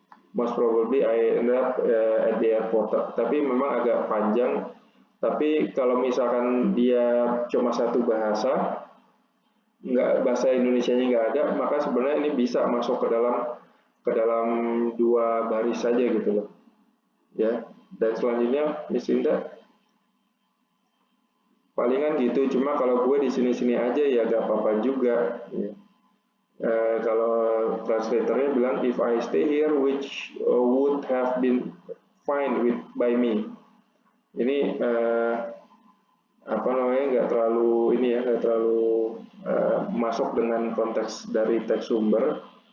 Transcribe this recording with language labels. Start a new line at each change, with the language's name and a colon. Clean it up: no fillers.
English: Most probably I end up at the airport.
Indonesian: Tapi memang agak panjang. Tapi kalau misalkan dia cuma satu bahasa, bahasa Indonesianya nggak ada, maka sebenarnya ini bisa masuk ke ke dalam 2 baris saja gitu loh. Ya, dan selanjutnya Miss Indah. Palingan gitu, cuma kalau gue di sini-sini aja ya gak apa-apa juga. Ya. Kalau translatornya bilang
English: if I stay here, which would have been fine by me.
Indonesian: Ini apa namanya, nggak terlalu ini ya, nggak terlalu masuk dengan konteks dari teks sumber.